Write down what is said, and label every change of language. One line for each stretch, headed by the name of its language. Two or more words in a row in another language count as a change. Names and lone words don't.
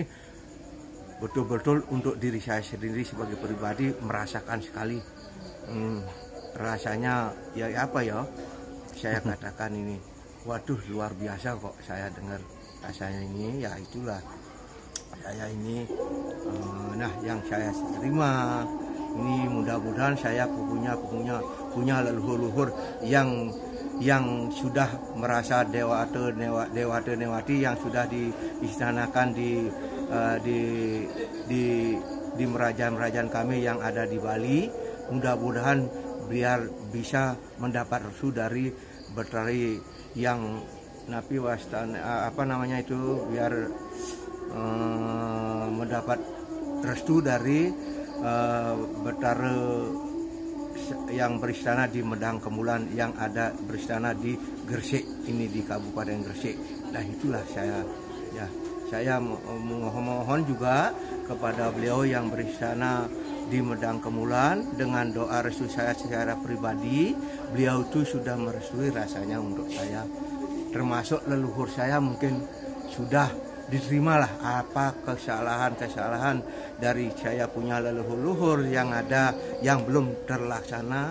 Indonesian: Betul-betul untuk diri saya sendiri sebagai pribadi merasakan sekali rasanya ya apa ya, saya katakan ini, waduh, luar biasa kok saya dengar rasanya ini. Ya itulah saya ini yang saya terima ini, mudah-mudahan saya punya leluhur yang sudah merasa dewata-dewati yang sudah diistanakan di merajaan kami yang ada di Bali. Mudah-mudahan biar bisa mendapat restu dari Betari yang
Balinese: napi wastan
Indonesian: biar mendapat restu dari Betara yang beristana di Medang Kemulan yang ada beristana di Gresik ini, di Kabupaten Gresik. Nah, itulah saya mohon juga kepada beliau yang beristana di Medang Kemulan, dengan doa restu saya secara pribadi, beliau itu sudah merestui rasanya untuk saya, termasuk leluhur saya mungkin sudah diterimalah apa kesalahan dari saya punya leluhur yang ada yang belum terlaksana.